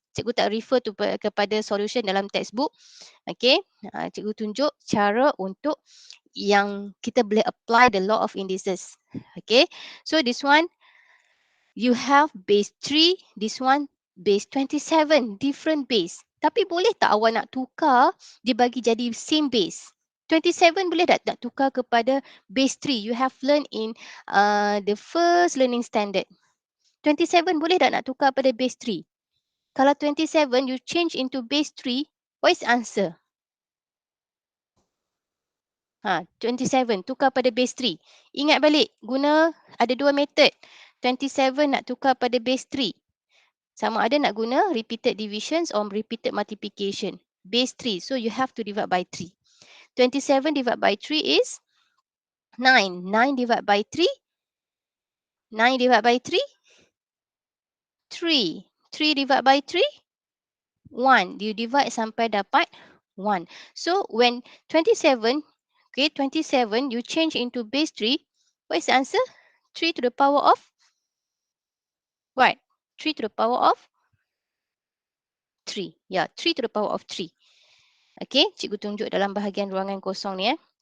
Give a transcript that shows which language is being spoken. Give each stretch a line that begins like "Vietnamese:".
Malay: Cikgu tak
English: refer to
Malay: kepada solution dalam textbook. Okay, cikgu tunjuk cara untuk yang kita boleh
English: apply the law of indices. Okay, so this one you have base 3, this one base 27, different base.
Malay: Tapi boleh tak awak nak tukar dibagi jadi
English: same base?
Malay: 27 boleh tak nak tukar kepada base 3?
English: You have learned in the first learning standard.
Malay: 27 boleh tak nak tukar pada base 3? Kalau
English: 27 you change into base 3, what is the answer?
Malay: 27 tukar pada base 3. Ingat balik, guna ada dua method. 27 nak tukar pada base 3. Sama ada nak guna
English: repeated divisions or repeated multiplication. Base 3, so you have to divide by 3. 27 divided by 3 is 9. 9 divided by 3. 9 divided by 3. 3. 3 divided by 3. 1. You divide
Malay: sampai dapat
English: 1. So when 27, okay, 27 you change into base 3. What is the answer? 3 to the power of what? 3 to the power of 3. Yeah, 3 to the power of 3.
Malay: Okay, cikgu tunjuk dalam bahagian ruangan kosong ni.